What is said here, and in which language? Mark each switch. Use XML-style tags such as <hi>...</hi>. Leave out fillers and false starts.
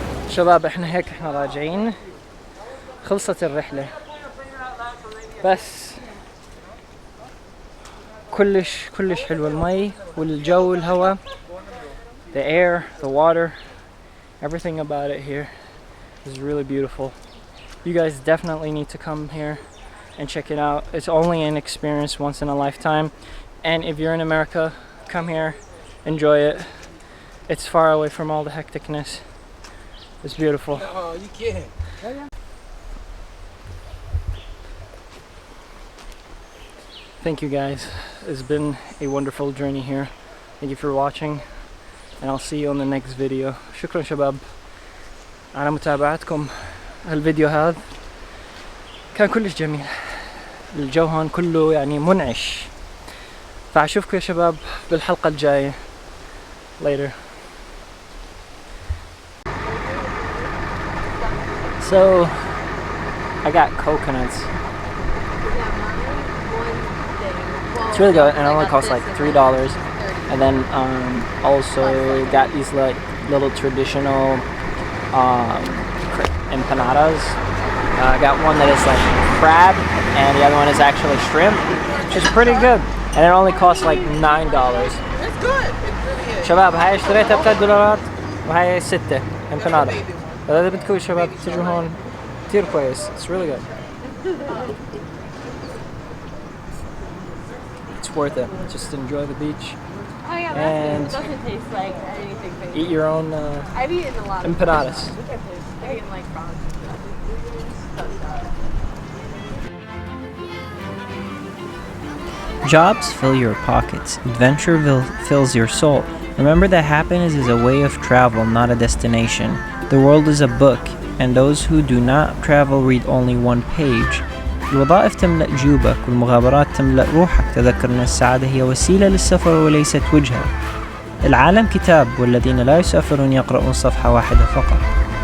<ar>شباب احنا هيك احنا راجعين، خلصت الرحلة، بس كلش حلو المي والجو والهواء.</ar> <en>The air, the water, everything about it here is really beautiful. You guys definitely need to come here and check it out. It's only an experience once in a lifetime, and if you're in America, come here, enjoy it. It's far away from all the hecticness. It's beautiful. Oh, you kidding? Thank you guys. It's been a wonderful journey here. Thank you for watching, and I'll see you on the next video.</en> <ar>شكرا شباب على متابعتكم. الفيديو هذا كان كلش جميل، الجو هون كله يعني منعش. فأشوفكم يا شباب بالحلقة الجاية. Later.</ar> <en>So I got coconuts. It's really good, and it only costs like $3. And then also got these like little traditional empanadas. I got one that is like crab, and the other one is actually shrimp, which is pretty good. And it only costs like $9. It's good. It's really good.</en> <ar>شباب هاي اشتريتها $3 وهاي 6 empanadas. فإذا بدكم شباب تجوا هون كتير كويس.</ar> <en>It's really good. It's worth it. Just enjoy the beach. Oh yeah, And it doesn't taste like anything fancy. Eat your own I've eaten a lot of empanadas. I've eaten like frogs. Jobs fill your pockets. Adventure fills your soul. Remember that happiness is a way of travel, not a destination. The world is a book, and those who do not travel read only one page.</en> <ar>الوظائف تملأ جيوبك والمغامرات تملأ روحك. تذكر أن السعادة هي وسيلة للسفر وليست وجهة. العالم كتاب، والذين لا يسافرون يقرؤون صفحة واحدة فقط.</ar>